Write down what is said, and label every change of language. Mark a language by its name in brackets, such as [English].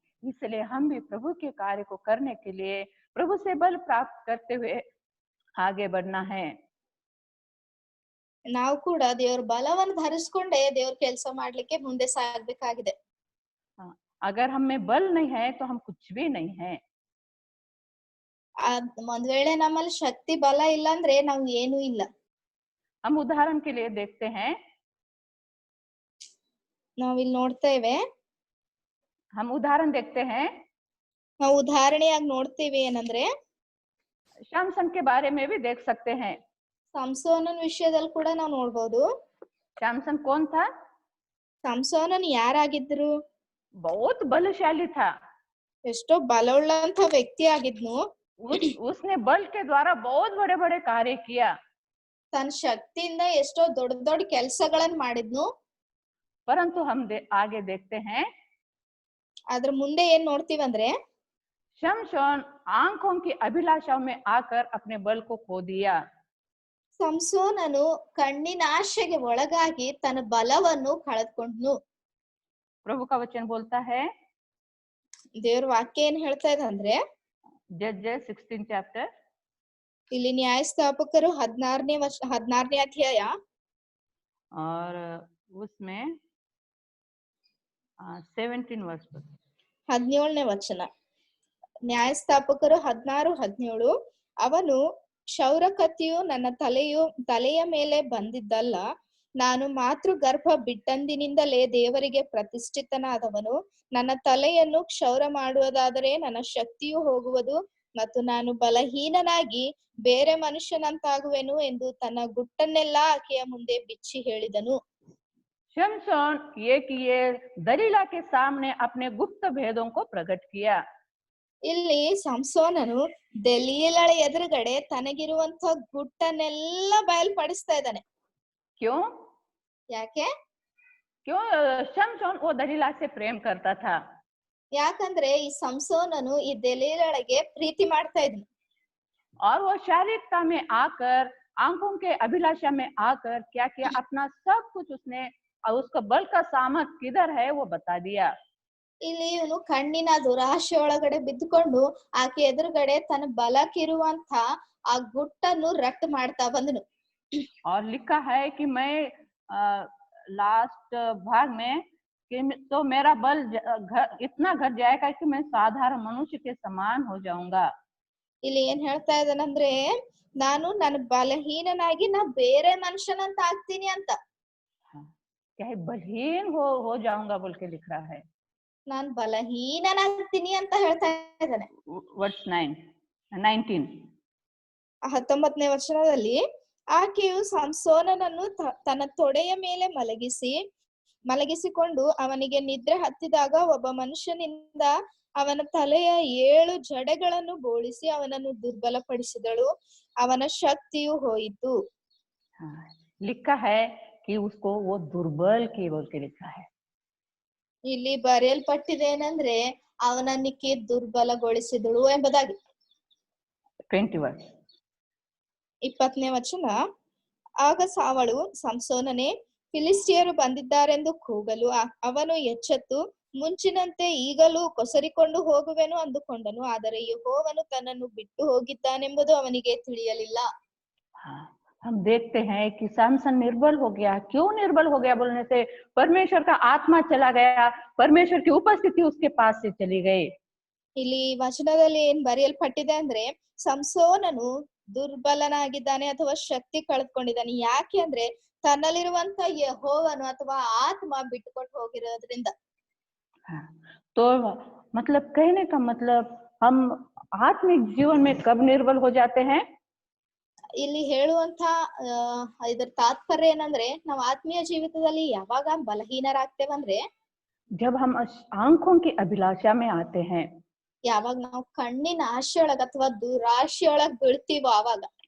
[Hindi] इसलिए हम भी प्रभु के कार्य को करने के लिए प्रभु से बल प्राप्त करते हुए आगे बढ़ना है। [Kannada] ನಾವು ಕೂಡ ದೇವ್ರ ಬಲವನ್ನು ಧರಿಸ್ಕೊಂಡೇ ದೇವ್ರ ಕೆಲಸ ಮಾಡ್ಲಿಕ್ಕೆ ಮುಂದೆ ಸಾಗ್ಬೇಕಾಗಿದೆ. [Hindi] अगर हम में बल नहीं है तो हम कुछ भी नहीं है। [Kannada] ಒಂದ್ ವೇಳೆ ನಮ್ಮಲ್ಲಿ ಶಕ್ತಿ ಬಲ ಇಲ್ಲ ಅಂದ್ರೆ ನಾವು ಏನೂ ಇಲ್ಲ. [Hindi] हम उदाहरण के लिए देखते हैं, [Kannada] ನಾವಿಲ್ಲಿ ನೋಡ್ತೇವೆ, [Hindi] हम उदाहरण देखते हैं, [Kannada] ನಾವು ಉದಾಹರಣೆಯಾಗಿ ನೋಡ್ತೀವಿ ಏನಂದ್ರೆ [Hindi] शमसन के बारे में भी देख सकते हैं। [Kannada] ಸಂಸೋನನ ವಿಷಯದಲ್ಲಿ ಕೂಡ ನಾವು ನೋಡ್ಬೋದು. [Hindi] शमसन कौन था? [Kannada] ಸಂಸೋನನ್ ಯಾರಾಗಿದ್ರು? [Hindi] बहुत बलशाली था। [Kannada] ಎಷ್ಟೋ ಬಲವುಳ್ಳಂತ ವ್ಯಕ್ತಿ ಆಗಿದ್ನು. [Hindi] उसने बल के द्वारा बहुत बड़े बड़े कार्य किया। [Kannada] ತನ್ನ ಶಕ್ತಿಯಿಂದ ಎಷ್ಟೋ ದೊಡ್ಡ ದೊಡ್ಡ ಕೆಲಸಗಳನ್ನ ಮಾಡಿದ್ನು. [Hindi] परंतु हम आगे देखते हैं, [Kannada] ಅದ್ರ ಮುಂದೆ ಏನ್ ನೋಡ್ತೀವಂದ್ರೆ [Hindi] शमशोन आंखों की अभिलाषाओं में आकर अपने बल को खो दिया। [Kannada] ಸಂಸೋನನು ಕಣ್ಣಿನ ಆಶೆಗೆ ಒಳಗಾಗಿ ತನ್ನ ಬಲವನ್ನು ಕಳೆದುಕೊಂಡ್ನು. [Hindi] प्रभु का वचन बोलता है, [Kannada] ದೇವ್ರ ವಾಕ್ಯ ಏನ್ ಹೇಳ್ತಾ ಇದೆ ಅಂದ್ರೆ [Hindi] जजेस 16 चैप्टर, [Kannada] ಇಲ್ಲಿ ನ್ಯಾಯಸ್ಥಾಪಕರು 16ನೇ ಅಧ್ಯಾಯ [Hindi] और उसमें 17 वर्ष पर [Kannada] 17ನೇ ವಚನ. ನ್ಯಾಯಸ್ಥಾಪಕರು 16:17 ಅವನು ಕ್ಷೌರಕತ್ತಿಯು ನನ್ನ ತಲೆಯ ಮೇಲೆ ಬಂದಿದ್ದಲ್ಲ, ನಾನು ಮಾತೃ ಗರ್ಭ ಬಿಟ್ಟಂದಿನಿಂದಲೇ ದೇವರಿಗೆ ಪ್ರತಿಷ್ಠಿತನಾದವನು. ನನ್ನ ತಲೆಯನ್ನು ಕ್ಷೌರ ಮಾಡುವುದಾದರೆ ನನ್ನ ಶಕ್ತಿಯು ಹೋಗುವುದು ಮತ್ತು ನಾನು ಬಲಹೀನನಾಗಿ ಬೇರೆ ಮನುಷ್ಯನಂತಾಗುವೆನು ಎಂದು ತನ್ನ ಗುಟ್ಟನ್ನೆಲ್ಲ ಆಕೆಯ ಮುಂದೆ ಬಿಚ್ಚಿ ಹೇಳಿದನು. [Hindi] शमशोन ये दलीला के सामने अपने गुप्त भेदों को प्रकट किया। [Kannada] ಇಲ್ಲಿ ಸಂಸೋನನು ದಲೀಲಳ ಎದುರುಗಡೆ ತನಗಿರುವಂತ ಗುಟ್ಟನ್ನೆಲ್ಲ ಬಯಲ್ಪಡಿಸ್ತಾ ಇದ್ದಾನೆ. [Hindi] क्यों? [Kannada] ಯಾಕೆ? [Hindi] क्यों? शमशोन वो दलीला से प्रेम करता था। [Kannada] ಯಾಕಂದ್ರೆ ಈ ಸಂಸೋನನು ಈ ದಲೀಲಳಿಗೆ ಪ್ರೀತಿ ಮಾಡ್ತಾ ಇದ್ನು. [Hindi] और वो शारीरिकता में आकर, आंखों के अभिलाषा में आकर क्या किया, अपना सब कुछ उसने, और उसका बल का सामर्थ किधर है वो बता दिया। [Kannada] ಇಲ್ಲಿ ಇವನು ಕಣ್ಣಿನ ದುರಾಶೆ ಒಳಗಡೆ ಬಿದ್ದುಕೊಂಡು ಆಕೆ ಎದುರುಗಡೆ ತನ್ನ ಬಲಕ್ಕಿರುವಂತ ಆ ಗುಟ್ಟನ್ನು ರಟ್ಟು ಮಾಡ್ತಾ ಬಂದನು. [Hindi] और लिखा है कि मैं लास्ट भाग में कि तो मेरा बल इतना घट जाएगा कि मैं साधारण मनुष्य के समान हो जाऊंगा। [Kannada] ಇಲ್ಲಿ ಏನ್ ಹೇಳ್ತಾ ಇದ್ದಾನಂದ್ರೆ ನಾನು ನನ್ನ ಬಲಹೀನನಾಗಿ ನಾ ಬೇರೆ ಮನುಷ್ಯನಂತ ಆಗ್ತೀನಿ ಅಂತ. [Hindi] क्या बलहीन हो जाऊंगा बोल के लिख रहा है। [Kannada] ನಾನ್ ಬಲಹೀನನಾಗ್ತೀನಿ ಅಂತ ಹೇಳ್ತಾ ಇದ್ದಾನೆ. [English] verse 19 [Kannada] 19ನೇ ವಚನದಲ್ಲಿ ಆಕೆಯು ಸಂಸೋನನನ್ನು ತನ್ನ ತೊಡೆಯ ಮೇಲೆ ಮಲಗಿಸಿಕೊಂಡು ಅವನಿಗೆ ನಿದ್ರೆ ಹತ್ತಿದಾಗ ಒಬ್ಬ ಮನುಷ್ಯನಿಂದ ಅವನ ತಲೆಯ 7 ಜಡೆಗಳನ್ನು ಬೋಳಿಸಿ ಅವನನ್ನು ದುರ್ಬಲಪಡಿಸಿದಳು. ಅವನ ಶಕ್ತಿಯು ಹೋಯಿತು. [Hindi] लिखा है कि उसको वो दुर्बल की बोल के लिखा है। [Kannada] ಇಲ್ಲಿ ಬರೆಯಲ್ಪಟ್ಟಿದೆ ಏನಂದ್ರೆ ಅವನನ್ನಿಕ್ಕೆ ದುರ್ಬಲಗೊಳಿಸಿದಳು ಎಂಬುದಾಗಿ. [Hindi] 20 वर्ष [Kannada] 20ನೇ ವಚನ. ಆಗ ಅವಳು, ಸಂಸೋನನೇ, ಫಿಲಿಸ್ಟಿಯರು ಬಂದಿದ್ದಾರೆಂದು ಕೂಗಲು ಅವನು ಎಚ್ಚೆತ್ತು ಮುಂಚಿನಂತೆ ಈಗಲೂ ಕೊಸರಿಕೊಂಡು ಹೋಗುವೆನು ಅಂದುಕೊಂಡನು. ಆದರೆ ಯೆಹೋವನು ತನ್ನನ್ನು ಬಿಟ್ಟು ಹೋಗಿದ್ದಾನೆಂಬುದು ಅವನಿಗೆ ತಿಳಿಯಲಿಲ್ಲ. [Hindi] हम देखते हैं कि सैमसन निर्बल हो गया। क्यों निर्बल हो गया बोलने से परमेश्वर का आत्मा चला गया, परमेश्वर की उपस्थिति उसके पास से चली गई। [Kannada] ಇಲ್ಲಿ ವಚನದಲ್ಲಿ ಏನ್ ಬರೆಯಲ್ಪಟ್ಟಿದೆ ಅಂದ್ರೆ, ಸಂಸೋನನು ದುರ್ಬಲನಾಗಿದ್ದಾನೆ ಅಥವಾ ಶಕ್ತಿ ಕಳೆದುಕೊಂಡಿದ್ದಾನೆ. ಯಾಕೆ ಅಂದ್ರೆ ತನ್ನಲ್ಲಿರುವಂತ ಯೆಹೋವನು ಅಥವಾ ಆತ್ಮ ಬಿಟ್ಟುಕೊಟ್ಟು ಹೋಗಿರೋದ್ರಿಂದ. [Hindi] तो मतलब कहने का मतलब हम आत्मिक जीवन में कब निर्बल हो जाते हैं? [Kannada] ಇಲ್ಲಿ ಹೇಳುವಂತ ಇದರ ತಾತ್ಪರ್ಯ ಏನಂದ್ರೆ, ನಾವು ಆತ್ಮೀಯ ಜೀವಿತದಲ್ಲಿ ಯಾವಾಗ ಬಲಹೀನರಾಗ್ತೇವಂದ್ರೆ, [Hindi] जब हम आंखों की अभिलाषा में आते हैं, [Kannada] ಯಾವಾಗ ನಾವು ಕಣ್ಣಿನ ಆಶೆಯೊಳಗ ಅಥವಾ ದುರಾಶೆಯೊಳಗ್ ಬೀಳ್ತೀವೋ ಆವಾಗ.